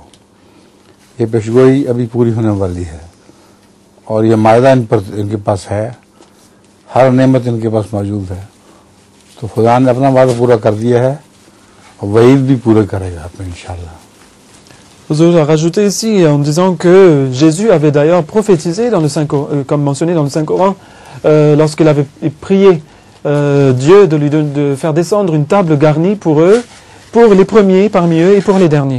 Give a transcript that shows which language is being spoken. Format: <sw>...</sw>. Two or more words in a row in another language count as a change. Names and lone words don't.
<ur>یہ پیشگوئی ابھی پوری ہونے والی ہے اور یہ مائدہ ان کے پاس ہے، ہر نعمت ان کے پاس موجود ہے، تو خدا نے اپنا وعدہ پورا کر دیا ہے اور وعید بھی پورا کرے گا اپنے ان شاء اللہ.</ur> <fr>Huzour a rajouté ici en disant que Jésus avait d'ailleurs prophétisé dans le comme mentionné dans le Saint-Coran, lorsqu'il avait prié Dieu de faire descendre une table garnie pour eux, pour les premiers parmi eux et pour les derniers.</fr>